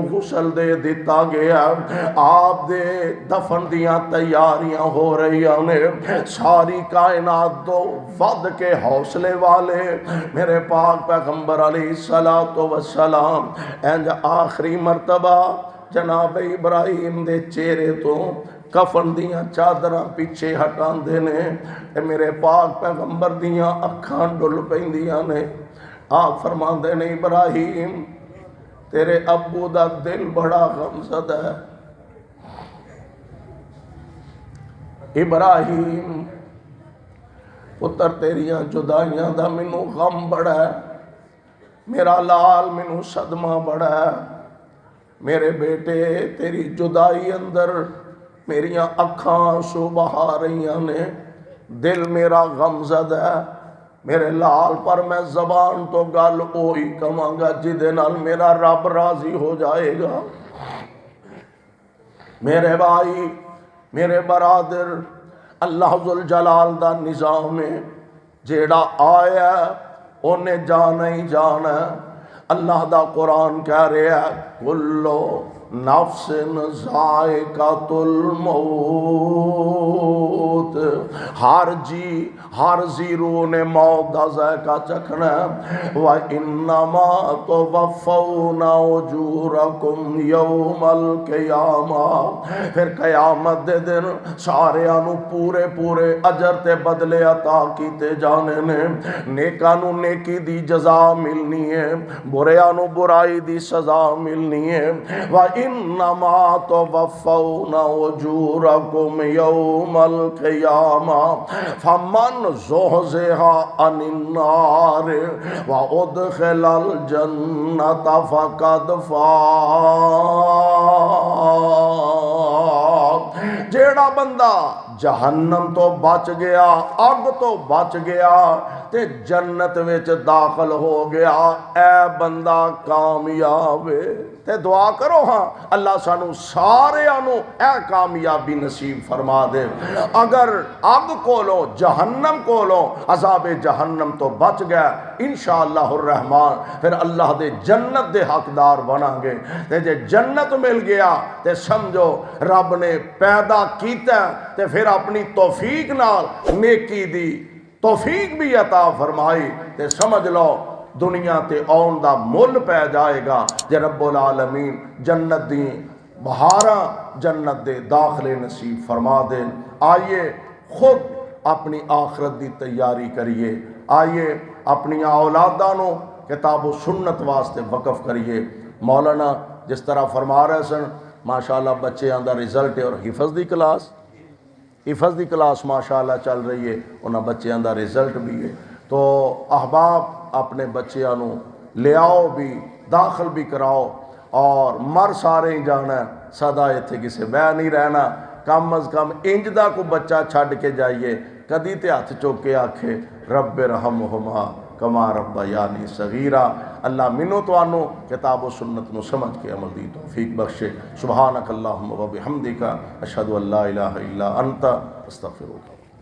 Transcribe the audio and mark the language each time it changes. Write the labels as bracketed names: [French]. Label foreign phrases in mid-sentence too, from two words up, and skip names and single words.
[Punjabi] غسل دے دیتا گیا، آپ دے دفن دیاں تیاریاں ہو رہی نے، ساری کائنات دو ود کے حوصلے والے میرے پاک پیغمبر علیہ السلام انج آخری مرتبہ جناب ابراہیم دے چہرے تو کفن دیاں چادراں پیچھے ہٹان دینے، میرے پاک پیغمبر دیاں اکھاں ڈل پیندیاں نے، آپ فرماندے نے ابراہیم تیرے ابو دا دل بڑا غمزدہ ہے، ابراہیم پتر تیریاں جدائیاں دا مینوں غم بڑا ہے، میرا لال مینوں صدمہ بڑا ہے، میرے بیٹے تیری جدائی اندر میریاں اکھاں سو بہا رہیاں نے، دل میرا غمزد ہے، میرے لال پر میں زبان تو گل اوہی کہاں گا جدے نال میرا رب راضی ہو جائے گا۔ میرے بھائی، میرے برادر، اللہ ذوالجلال دا نظام ہے، جیڑا آیا انہیں جانا ہی جانا ہے۔ اللہ دا قرآن کہہ رہا ہے [Arabic] کلو نفس ذائقۃ الموت، [Punjabi] ہر جی ہر زیرو نے موت دا ذائقہ چکھنا ہے۔ [Arabic] وَإِنَّمَا تُوَفَّوْنَ أُجُورَكُمْ يَوْمَ الْقِيَامَةِ، [Punjabi] پھر قیامت دے دن ساریاں نو پورے پورے اجر تے بدلے عطا کیتے جانے نے، نیکاں نو نیکی دی جزا ملنی ہے، بریاں نو برائی دی سزا ملنی ہے۔ [Arabic] وَإِنَّمَا تُوَفَّوْنَ أُجُورَكُمْ يَوْمَ الْقِيَامَةِ فَمَنْ زُحْزِحَ عَنِ النَّارِ وَأُدْخِلَ الْجَنَّةَ فَقَدْ فَازَ، [Punjabi] جیڑا بندہ جہنم تو بچ گیا، اگ تو بچ گیا تے جنت وچ داخل ہو گیا، اے بندہ کامیاب ہے۔ تے دعا کرو ہاں اللہ سانو سارے آنو اے کامیابی نصیب فرما دے۔ اگر اگ کولو جہنم کولو عذاب جہنم تو بچ گیا [Arabic] انشاءاللہ الرحمن [Punjabi] پھر اللہ دے جنت دے حقدار بنا گے۔ تے جے جنت مل گیا تے سمجھو رب نے پیدا کیتا تے پھر اپنی توفیق نال نیکی دی توفیق بھی عطا فرمائی تے سمجھ لو دنیا تے آن دا مل پہ جائے گا جے [Arabic] رب العالمین [Punjabi] جنت دی بہاراں جنت دے داخلے نصیب فرما دے۔ آئیے خود اپنی آخرت دی تیاری کریے، آئیے اپنی اولاداں نو کتاب و سنت واسطے وقف کریے۔ مولانا جس طرح فرما رہے سن ماشاءاللہ بچے آندہ رزلٹ ہے اور حفظ دی کلاس ماشاءاللہ چل رہی ہے، انہاں بچے آندہ رزلٹ بھی ہے، تو احباب اپنے بچیاں نو لے آؤ بھی داخل بھی کراؤ، اور مر سارے ہی جانا ہے، سدا ایتھے کسے بہ نہیں رہنا، کم از کم انج دا کو بچہ چھڈ کے جائیے کدی تے ہاتھ چوک کے آکھے [Arabic] رب رحمہما کما ربیانی صغیرا۔ [Punjabi] اللہ منو تو آنو کتاب و سنت نو سمجھ کے عمل دی توفیق بخشے۔ [Arabic] سبحانک اللہم و بحمدک اشہد ان لا الہ الا انت استغفرک۔